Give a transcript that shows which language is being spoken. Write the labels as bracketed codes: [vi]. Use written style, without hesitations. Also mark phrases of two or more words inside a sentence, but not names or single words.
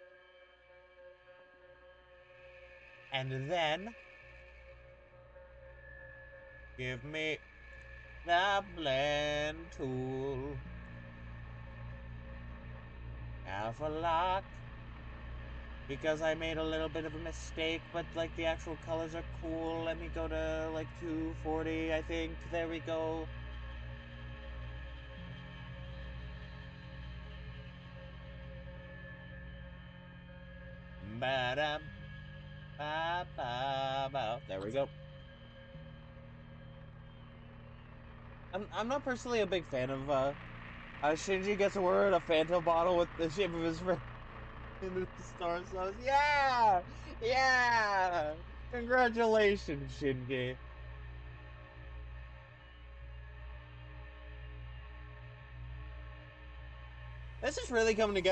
[en] And then give me the blend tool. Alpha lock. Because I made a little bit of a mistake, but like the actual colors are cool. Let me go to like 240, I think. There we go. Ba-dum, ba-ba-ba. There we go. I'm not personally a big fan of Shinji gets awarded a Phantom bottle with the shape of his friend in the star sauce. Yeah! Yeah! Congratulations, Shinji. This is really coming together.